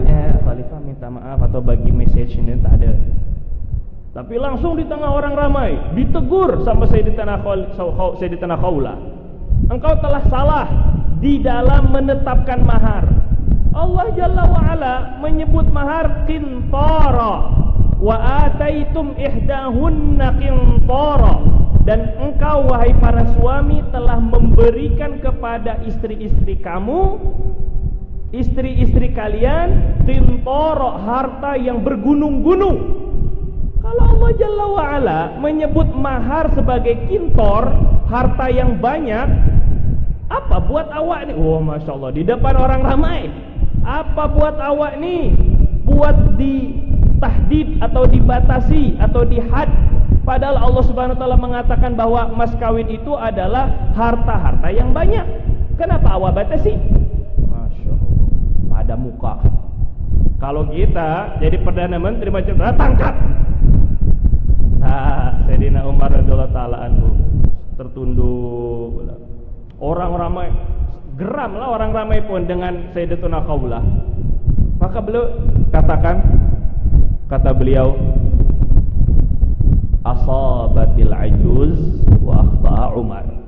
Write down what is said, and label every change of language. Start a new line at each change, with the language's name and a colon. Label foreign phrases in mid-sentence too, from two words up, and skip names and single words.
Malay: Khalifah minta maaf atau bagi message ini tak ada, tapi langsung di tengah orang ramai ditegur sama Sayyidatuna Khawlah. Engkau telah salah di dalam menetapkan mahar.
Arabic: Allah Jalla wa'ala
Malay: menyebut mahar qintara,
Arabic: wa ataitum ihdahunna qintara,
Malay: dan engkau wahai para suami telah memberikan kepada istri-istri kamu, istri-istri kalian, qintara, harta yang bergunung-gunung. Kalau
Arabic: Allah Jalla wa'ala
Malay: menyebut mahar sebagai qintor, harta yang banyak, apa buat awak ni? Oh,
Arabic: Masya Allah,
Malay: di depan orang ramai, apa buat awak ni? Buat ditahdid atau dibatasi atau dihad. Padahal
Arabic: Allah Subhanahu wa taala
Malay: mengatakan bahwa mas kawin itu adalah harta-harta yang banyak. Kenapa awak batasi?
Arabic: Masya Allah,
Malay: pada muka. Kalau kita jadi Perdana Menteri macam mana, tangkap. Sayyidina Umar
Arabic: radhiyallahu taala anhu
Malay: tertunduk. Orang ramai, geramlah orang ramai pun dengan Sayyidatuna Khawlah. Maka beliau katakan, kata beliau,
Arabic: asabatil ajuz wa akhta'a Umar.